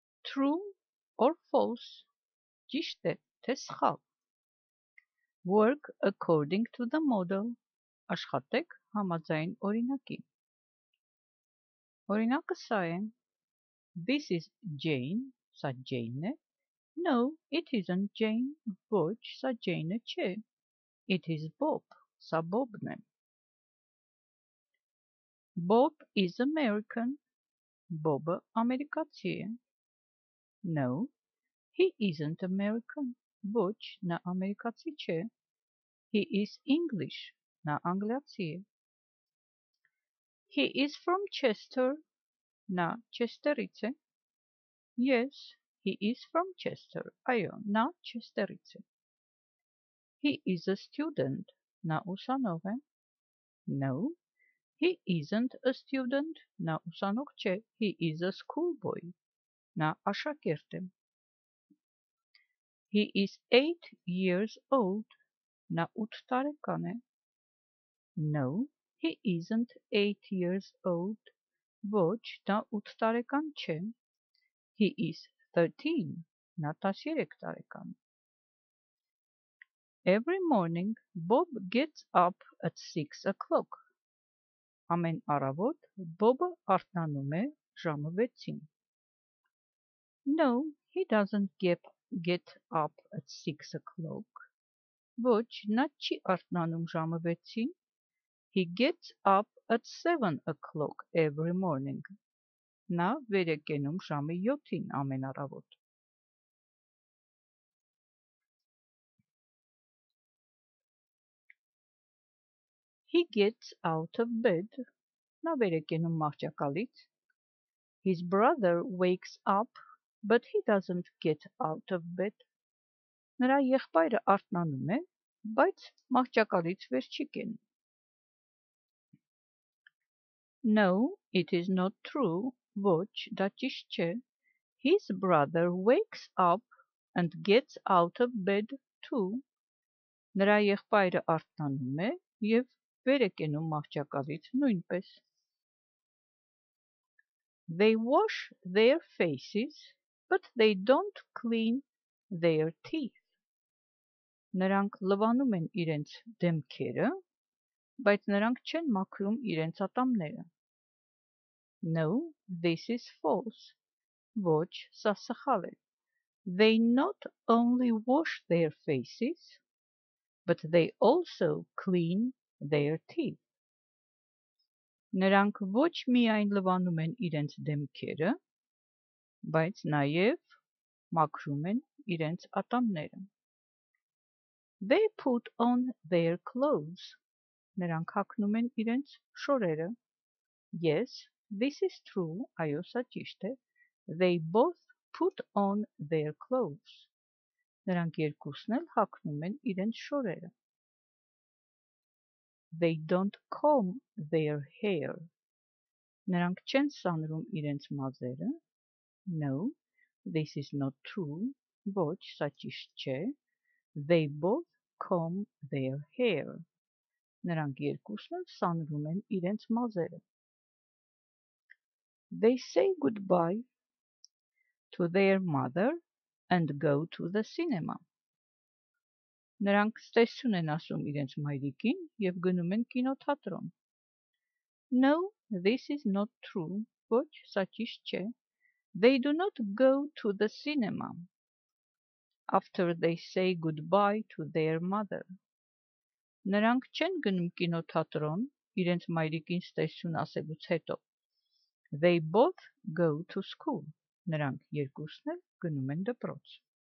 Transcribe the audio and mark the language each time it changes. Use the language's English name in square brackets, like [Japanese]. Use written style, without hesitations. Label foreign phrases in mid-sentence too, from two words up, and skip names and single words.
[English] True or false? [Armenian] Ճիշտ է, թե սխալ։ [English] Work according to the model. [Armenian] Աշխատեք համաձայն օրինակի։ Օրինակը սա է. [English] This is Jane. [Armenian] Սա Jane է։ [English] No, it isn't Jane. [Armenian] Ոչ, սա Jane չէ։ [English] It is Bob. [Armenian] Սա Bob-ն է։ [English] Bob is American. [Armenian] Bob-ը ամերիկացի է։ [English] No, he isn't American. [Armenian] Ոչ, նա ամերիկացի չէ։ [English] He is English. [Armenian] Նա անգլիացի է։ [English] He is from Chester. [Armenian] Նա Չեստերից է։ [English] Yes, he is from Chester. [Armenian] Այո, նա Չեստերից է։ [English] He is a student. [Armenian] Նա ուսանող է։ [English] No, he isn't a student. [Armenian] Նա ուսանող չէ։ [English] He is a schoolboy. [Armenian] Նա աշակերտ է։ [English] He is 8 years old. [Armenian] Նա 8 տարեկան է։ [English] No, he isn't 8 years old. [Armenian] Ոչ, նա 8 տարեկան չէ։ [English] He is 13. [Armenian] Նա 13 տարեկան է։ [English] Every morning, Bob gets up at 6 o'clock. [Armenian] Ամեն առավոտ Bob-ը արթնանում է ժամը 6-ին։ [English] No, he doesn't get up at 6 o'clock. [Armenian] Ոչ, նա չի արթնանում ժամը 6-ին։ [English] He gets up at 7 o'clock every morning. [Armenian] Նա վեր է կենում ժամը 7-ին ամեն առավոտ։ [English] He gets out of bed. [Armenian] Նա վեր է կենում մահճակալից։ [English] His brother wakes up, but he doesn't get out of bed. [Armenian] Նրա եղբայրը արթնանում է, բայց մահճակալից վեր չի կենում։ [English] No, it is not true. [Armenian] Ոչ, դա ճիշտ չէ։ [English] His brother wakes up and gets out of bed too. [Armenian] Նրա եղբայրը արթնանում է և վեր է կենում մահճակալից նույնպես։ [English] They wash their faces, but they don't clean their teeth. [Armenian] Նրանք լվանում են իրենց դեմքերը, բայց նրանք չեն մաքրում իրենց ատամները։ [English] No, this is false. [Armenian] Ոչ, սա սխալ է։ [English] They not only wash their faces, but they also clean their teeth. [Armenian] Նրանք ոչ միայն լվանում են իրենց դեմքերը, բայց նաև մաքրում են իրենց ատամները։ [English] They put on their clothes. [Armenian] Նրանք հագնում են իրենց շորերը։ [English] Yes, this is true. [Armenian] Այո, սա ճիշտ է։ [English] They both put on their clothes. [Armenian] Նրանք երկուսն էլ հագնում են իրենց շորերը։ [English] They don't comb their hair. [Armenian] Նրանք չեն սանրում իրենց մազերը։ [English] No, this is not true. [Armenian] Ոչ, սա ճիշտ չէ։ [English] They both comb their hair. [Armenian] Նրանք երկուսն էլ սանրում են իրենց մազերը։ [English] They say goodbye to their mother and go to the cinema. [Armenian] Նրանք ստեսություն են ասում իրենց մայրիկին և գնում են կինոթատրոն։ [English] No, this is not true. [Armenian] Ոչ, սա ճիշտ չէ։ [English] They do not go to the cinema after they say goodbye to their mother. [Armenian] Նրանք չեն գնում կինոթատրոն իրենց մայրիկին ստեսություն ասելուց հետո։ [English] They both go to school. [Armenian] Նրանք երկուսն էլ գնում են դպրոց։